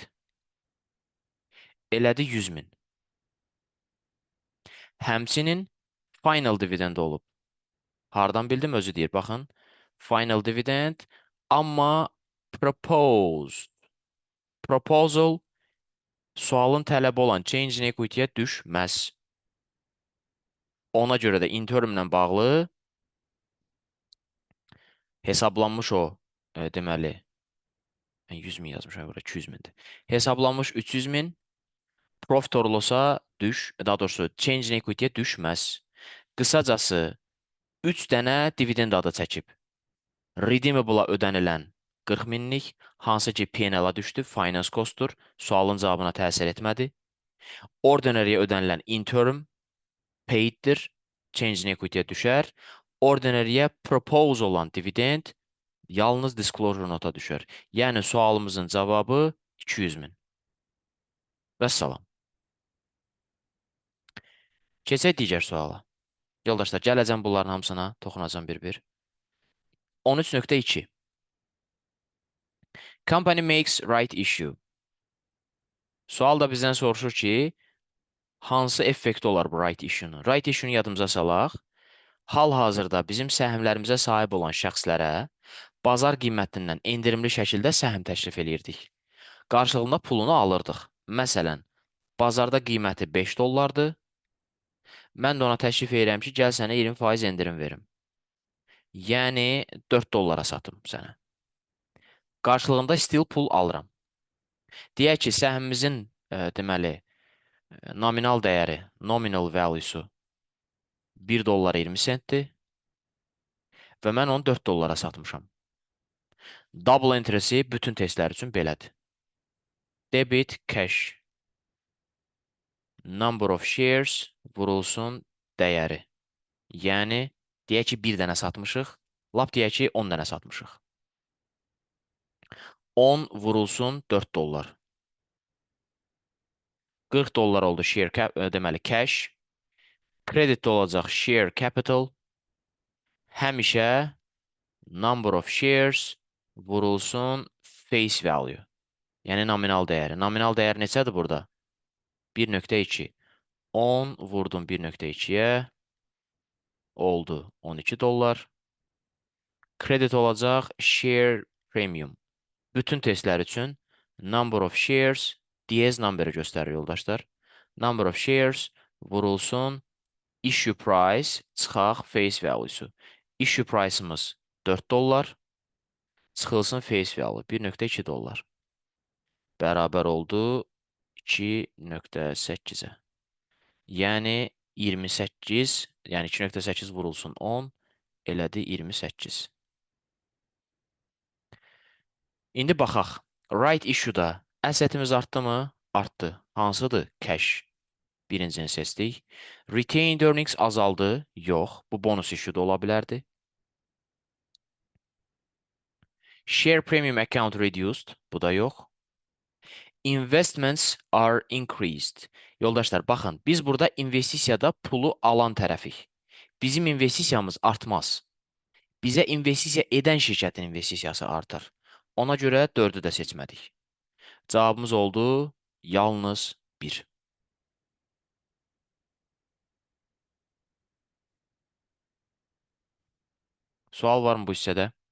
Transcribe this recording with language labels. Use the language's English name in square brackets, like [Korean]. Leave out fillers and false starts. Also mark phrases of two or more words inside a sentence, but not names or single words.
[Azerbaijani] Elədi 100 min. Həmçinin [English] final dividend [Azerbaijani] olub. Hardan bildim? Özü deyir. Baxın. [English] Final dividend. [Azerbaijani] Amma proposed. Proposal sualın tələbi olan [English] change in equity- [Azerbaijani] yə düşməz. Ona görə də interimlə bağlı hesablanmış o deməli 100 min yazmışam bura 200 mindir. Hesablanmış 300 min [English] profit or loss- [Azerbaijani] a daha doğrusu [English] change in equity- [Azerbaijani] yə düşməz. Qısacası 3 dənə dividend adı çəkib. Redeemable-a ödənilən 40 minlik, hansı ki P&L-a düşdü, [English] finance cost- [Azerbaijani] dur, sualın cavabına təsir etmədi. Ordinary-yə ödənilən [English] interim paid- [Azerbaijani] dir, [English] change in equity- [Azerbaijani] yə düşər. Ordinary-yə propose olan dividend yalnız disclosure nota düşər. Yəni sualımızın cavabı 200 min. Vəssalam. Keçək digər suala. Yoldaşlar, gələcəm bunların hamısına, toxunacam bir-bir. 13.2. [English] Company makes right issue. [Azerbaijani] Sual da bizdən soruşur ki, hansı effekti olar bu [English] right issue- [Azerbaijani] nun? [English] Right issue- [Azerbaijani] nu yadımıza salaq. Hal-hazırda bizim səhmlərimizə sahib olan şəxslərə bazar qiymətindən endirimli şəkildə səhm təklif eləyirdik. Qarşılığında pulunu alırdıq. Məsələn, bazarda qiyməti 5 dollardır. Mən də ona təklif edirəm ki, gəl sənə 20% endirim verim. Yəni 4 dollara satım sənə. Qarşılığında still pul alıram. Deyək ki, səhmimizin deməli nominal dəyəri, [English] nominal value- [Azerbaijani] su 1 dollar 20 centdir və mən onu 4 dollara satmışam. [English] Double entry- [Azerbaijani] si bütün testlər üçün belədir. [English] Debit cash number of shares [Azerbaijani] vurulsun dəyəri. Yəni, deyək ki, 1 dənə satmışıq, lap deyək ki, 10 dənə satmışıq. 10 vurulsun 4 dollar. 40 dollar oldu deməli cash. Kreditdə olacaq [English] share capital. Həmişə number of shares vurulsun face value. [Azerbaijani] Yəni nominal dəyəri. Nominal dəyər neçədir burada? 1.2. 10 vurdum 1.2-yə oldu 12 dollar. Kredit olacaq [English] share premium. [Azerbaijani] Bütün testlər üçün [English] number of shares [Azerbaijani] DS numberi göstərir yoldaşlar. [English] Number of shares vurulsun issue price çıxaq face value-su. Issue price- [Azerbaijani] ımız 4 dollar. Çıxılsın [English] face value [Azerbaijani] 1.2 dollar. Bərabər oldu 2.8-ə. Yəni 28, yəni 2.8 vurulsun 10, elədi 28. İndi baxaq. [English] Right issue- [Azerbaijani] da əssetimiz artdımı? Artdı. Hansıdır? Cash. Birincini seçdik. Retained earnings azaldı. Yox. Bu [English] bonus issue [Azerbaijani] da ola bilərdi. [English] Share premium account reduced. [Azerbaijani] Bu da yox. [English] Investments are increased. [Azerbaijani] Yoldaşlar, baxın, biz burada investisiyada pulu alan tərəfik. Bizim investisiyamız artmaz. Bizə investisiya edən şirkətin investisiyası artar. Ona görə 4-ü də seçmədik. Cavabımız oldu yalnız 1. Sual var mı bu hissədə?